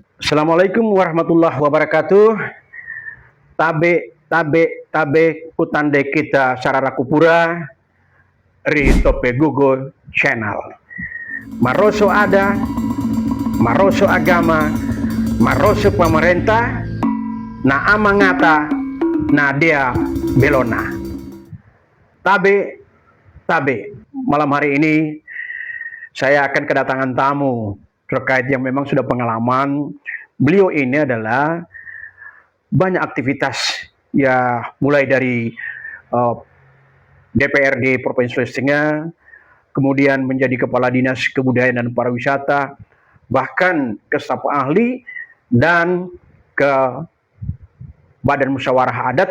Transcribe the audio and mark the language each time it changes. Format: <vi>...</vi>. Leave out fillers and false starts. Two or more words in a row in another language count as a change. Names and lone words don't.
<ar>السلام عليكم ورحمة الله وبركاته.</ar> <lew>Tabe kutande kita sarara kupura ri tope Google channel. Maroso ada, maroso agama, maroso pemerintah, na amangata, na dia belona. Tabe,</lew> <id>malam hari ini saya akan kedatangan tamu terkait yang memang sudah pengalaman. Beliau ini adalah banyak aktivitas, ya mulai dari DPRD Provinsi Sulawesi Tengah, kemudian menjadi Kepala Dinas Kebudayaan dan Pariwisata, bahkan ke staf ahli dan ke Badan Musyawarah Adat.</id>